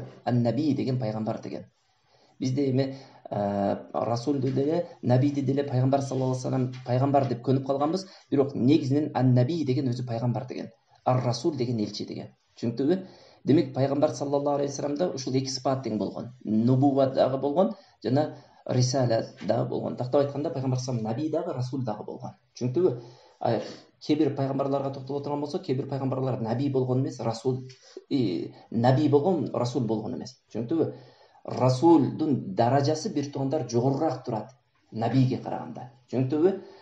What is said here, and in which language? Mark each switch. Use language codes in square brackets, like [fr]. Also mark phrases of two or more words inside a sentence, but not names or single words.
[ky] Ан-наби деген пайгамбар деген. Бизде эме расулду деле, набийди деле пайгамбар [ar] صلى الله عليه وسلم [ky] пайгамбар деп көнүп калганбыз. Бирок негизинен ан-наби деген өзү пайгамбар деген. Ар-расул деген элчи деген. Түшүнүктүбү? Демек пайгамбар [ar] صلى الله عليه وسلم [ky] ушул эки сыпат тең болгон. Нубува дагы болгон жана рисала дагы болгон. Тактап айтканда пайгамбар [ar] صلى الله عليه وسلم [ky] наби дагы, расул дагы болгон. Түшүнүктүбү? Кээ бир пайгамбарларга токтоло турган болсок, кээ бир пайгамбарлар наби болгон эмес, расул наби болгон, расул болгон эмес. Түшүнүктүбү? Расулдун даражасы бир туугандар жогорураак турат набийге караганда. Түшүнүктүбү?